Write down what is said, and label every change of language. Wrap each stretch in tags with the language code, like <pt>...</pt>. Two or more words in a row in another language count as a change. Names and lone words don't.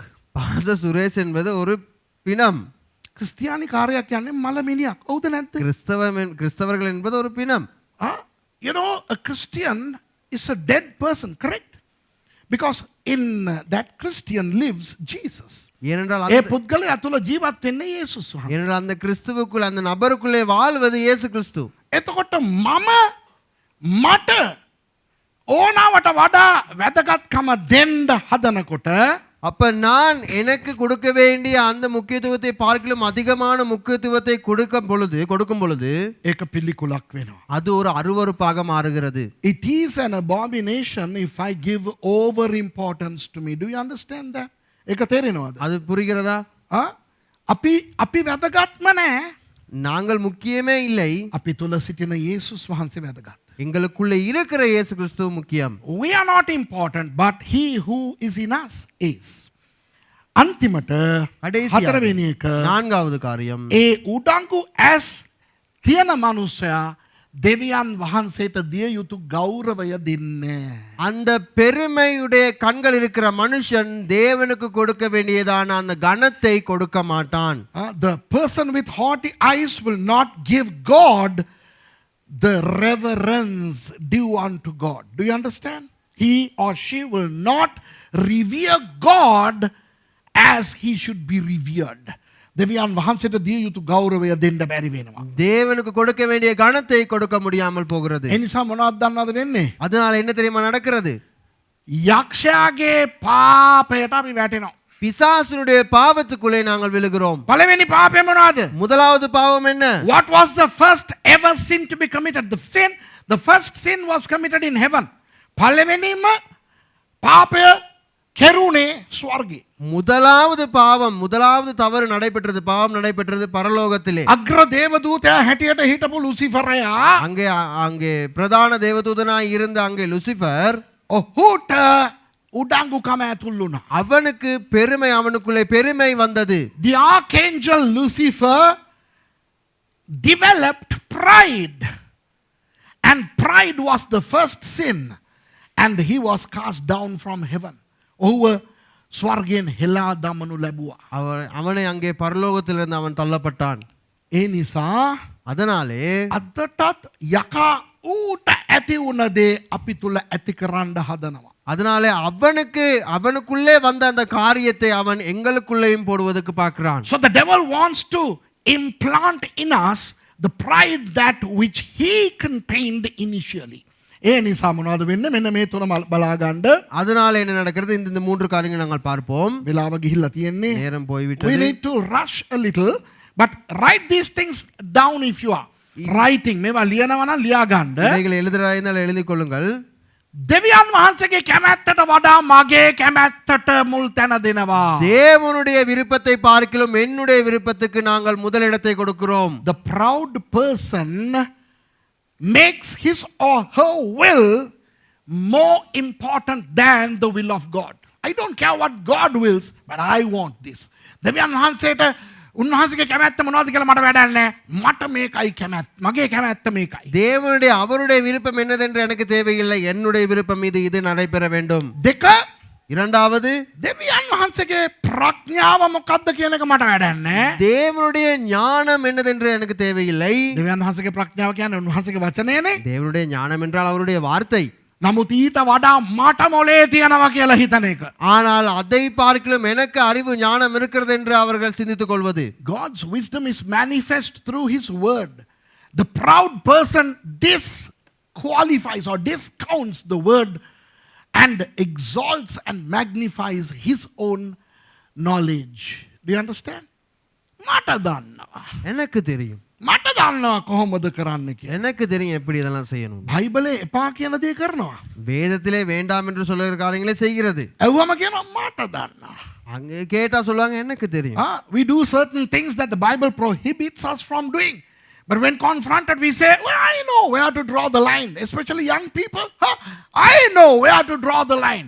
<ta>பாச சுரேஷ் என்பது ஒரு பிணம்.</ta> <si>ක්‍රිස්තියානි කාර්යයක් කියන්නේ මලමිනියක්. ඔව්ද නැද්ද?</si> <ta>கிறிஸ்தவர்கள் என்பது ஒரு பிணம்.</ta> <en>A Christian is a dead person, correct? Because in that Christian lives Jesus.</en> <ta>ஏனென்றால்</ta> <si>ඒ පුද්ගලයා තුල ජීවත් වෙන්නේ යේසුස් වහන්සේ.</si> <ta>ஏனென்றால் அந்த கிறிஸ்துவுக்குள் அந்த நபருக்குள்ளே வாழ்வது இயேசு கிறிஸ்து.</ta> <si>එතකොට මට ඕනවට වඩා වැදගත්කම දෙන්න හදනකොට</si> <ta>அப்ப நான் எனக்கு கொடுக்க வேண்டிய அந்த முக்கியத்துவத்தை பார்க்கலும் அதிகமான முக்கியத்துவத்தை கொடுக்கும் பொழுது</ta> <si>ඒක පිළිකුලක් වෙනවා.</si> <ta>அது ஒரு அருவருப்பாக மாறுகிறது.</ta> <en>It is an abomination if I give over importance to me. Do you understand that?</en> <si>ඒක තේරෙනවද?</si> <ta>அது புரிகிறதா?</ta> <si>අපි වැදගත්ම නෑ.</si> <ta>நாங்கள் முக்கியமே இல்லை,</ta> <si>අපි තුල සිටින යේසුස් වහන්සේ වැදගත්.</si> <ta>எங்களுக்குள்ள இருக்கிற இயேசு கிறிஸ்து முக்கியம்.</ta> <en>We are not important, but he who is in us is.</en> <si>අන්තිමට හතරවෙනි එක</si> <ta>நான்காவது காரியம்,</ta> <si>ඒ උඩංගු ඇස් තියෙන මනුස්සයා දෙවියන් වහන්සේට දිය යුතු ගෞරවය දෙන්නේ.</si> <ta>அந்த பெருமையுடைய கண்கள் இருக்கிற மனுஷன் தேவனுக்கு கொடுக்க வேண்டியதான அந்த கனத்தை கொடுக்க மாட்டான்.</ta> <en>The person with haughty eyes will not give God the reverence due unto God. Do you understand? He or she will not revere God as he should be revered.</en> <si>දෙවියන් වහන්සේට දිය යුතු ගෞරවය දෙන්න බැරි වෙනවා.</si> <ta>தேவனுக்கு கொடுக்க வேண்டிய கனத்தை கொடுக்க முடியாமல் போகிறது.</ta> <si>ඒ නිසා මොනවද දන්නවද වෙන්නේ?</si> <ta>அதனால என்ன தெரியுமா நடக்கிறது?</ta> <si>යක්ෂයාගේ පාපයට අපි වැටෙනවා.</si> <ta>பிசாசுடைய பாவத்துக்குள்ளே நாங்கள் விழுகிறோம்.</ta> <si>පළවෙනි පාපය මොනවද?</si> <ta>முதலாவது பாவம் என்ன?</ta> <en>What was the first ever sin to be committed? The first sin was committed in heaven.</en> <si>පළවෙනිම පාපය කෙරුණේ ස්වර්ගේ.</si> <ta>முதலாவது பாவம், முதலாவது தவறு நடைபெற்றது, பாவம் நடைபெற்றது பரலோகத்திலே.</ta> <si>අග්‍ර දේවදූතයා හැටියට හිටපු ලුසිෆරයා</si> <ta>அங்கே அங்கே பிரதான தேவதூதனாய் இருந்த அங்கே லூசிபர்,</ta> <si>ඔහුට උඩංගුකම ඇතුල් වුණා.</si> <ta>அவனுக்கு பெருமை, அவனுக்குள்ளே பெருமை வந்தது.</ta> <en>The archangel Lucifer developed pride, and pride was the first sin, and he was cast down from heaven.</en> <si>ඔහුව ස්වර්ගයෙන් හෙලා දමනු ලැබුවා.</si> <ta>அவனை அங்கே பரலோகத்திலிருந்து அவன் தள்ளப்பட்டான்.</ta> <si>ඒ නිසා</si> <ta>அதனாலே</ta> <si>අදටත් යකා ඌට ඇති වුණ දේ අපි තුල ඇති කරන්න හදනවා.</si> <ta>அதனாலே அவனுக்குள்ளே வந்த அந்த காரியத்தை அவன் எங்களுக்குள்ளேயும் போடுவதற்கு பார்க்கிறான்.</ta> <en>So the devil wants to implant in us the pride that which he contained initially.</en> <si>ඒ නිසා මොනවද වෙන්නේ? මෙන්න මේ තුන බලා ගන්න.</si> <ta>அதனால என்ன நடக்கிறது? இந்த மூன்று காரியங்களை நாங்கள் பார்ப்போம்.</ta> <si>වෙලාව ගිහිල්ලා තියෙන්නේ.</si> <ta>நேரம்</ta> <en>We</en> <ta>போய்விட்டது.</ta> <en>need to rush a little, but write these things down if you are writing.</en> <si>මේවා ලියනවා නම් ලියා ගන්න.</si> <ta>இவைகளை எழுதுறாயிருந்தால் எழுதிக் கொள்ளுங்கள்.</ta> <si>දෙවියන් වහන්සේගේ කැමැත්තට වඩා මගේ කැමැත්තට මුල් තැන දෙනවා.</si> <ta>தேவனுடைய விருப்பத்தை பார்க்கிலும் என்னுடைய விருப்பத்துக்கு நாங்கள் முதலிடத்தை கொடுக்கிறோம்.</ta> <en>The proud person makes his or her will more important than the will of God. I don't care what God wills, but I want this.</en> <si>දෙවියන් වහන්සේට උන්වහන්සේගේ කැමැත්ත මොනවද කියලා මට වැඩක් නැහැ. මට මේකයි කැමැත්ත. මගේ කැමැත්ත මේකයි.</si> <ta>தேவனுடைய அவருடைய விருப்பம் என்னதென்று எனக்கு தேவையில்லை, என்னுடைய விருப்பம் இது நடைபெற வேண்டும்.</ta> <si>දෙක</si> <ta>இரண்டாவது,</ta> <si>දෙවියන් වහන්සේගේ ප්‍රඥාව මොකක්ද කියන එක මට වැඩක් නැහැ.</si> <ta>தேவனுடைய ஞானம் என்னதென்று எனக்கு தேவையில்லை.</ta> <si>දෙවියන් වහන්සේගේ ප්‍රඥාව කියන්නේ උන්වහන්සේගේ වචනයනේ.</si> <ta>தேவனுடைய ஞானம் என்றால் அவருடைய வார்த்தை.</ta> <si>නමුත් ඊට වඩා මට මොලේ තියනවා කියලා හිතන එක.</si> <ta>ஆனால் அதை பார்க்கிலும் எனக்கு அறிவு ஞானம் இருக்கிறது என்று அவர்கள் சிந்தித்துக் கொள்வது.</ta> <en>God's wisdom is manifest through his word. The proud person disqualifies or discounts the word and exalts and magnifies his own knowledge. Do you understand?</en> <si>මට දන්නවා.</si> <ta>எனக்கு தெரியும்,</ta> <si>මට දන්නවා කොහොමද කරන්න කියලා.</si> <ta>எனக்கு தெரியும் எப்படி இதெல்லாம் செய்யணும்.</ta> <si>බයිබලේ එපා කියන දේ කරනවා.</si> <ta>வேதத்திலே வேண்டாம் என்று சொல்லுகிற காரியங்களை செய்கிறது.</ta> <si>ඇහුවම කියනවා මට දන්නවා.</si> <ta>அங்கே கேட்டா சொல்லுவாங்க எனக்கு தெரியும்.</ta> <en>We do certain things that the Bible prohibits us from doing. But when confronted, we say, well, I know where to draw the line. Especially young people. I know where to draw the line.</en>